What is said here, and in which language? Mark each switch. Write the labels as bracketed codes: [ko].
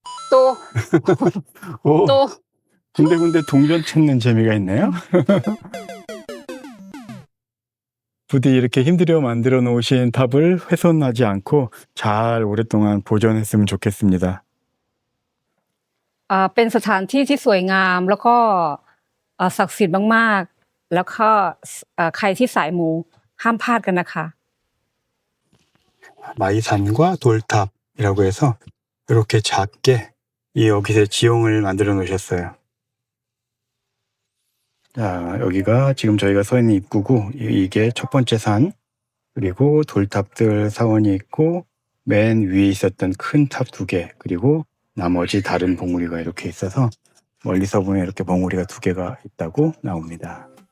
[ko] 또, 오, 또. 군데군데 동전 찾는 재미가 있네요. 부디 이렇게 힘들여 만들어 놓으신 탑을 훼손하지 않고 잘 오랫동안 보존했으면 좋겠습니다. [th] เป็นสถานที่ที่สวยงามแล้วก็ศักดิ์สิทธิ์มากๆแล้วก็ใครที่สายมูห้ามพลาดกันนะคะ [ko] 마이산과 돌탑이라고 해서 이렇게 작게 이 여기서 지형을 만들어 놓으셨어요. 자, 여기가 지금 저희가 서 있는 입구고, 이게 첫 번째 산, 그리고 돌탑들 사원이 있고, 맨 위에 있었던 큰 탑 2개, 그리고 나머지 다른 봉우리가 이렇게 있어서 멀리서 보면 이렇게 봉우리가 2개가 있다고 나옵니다.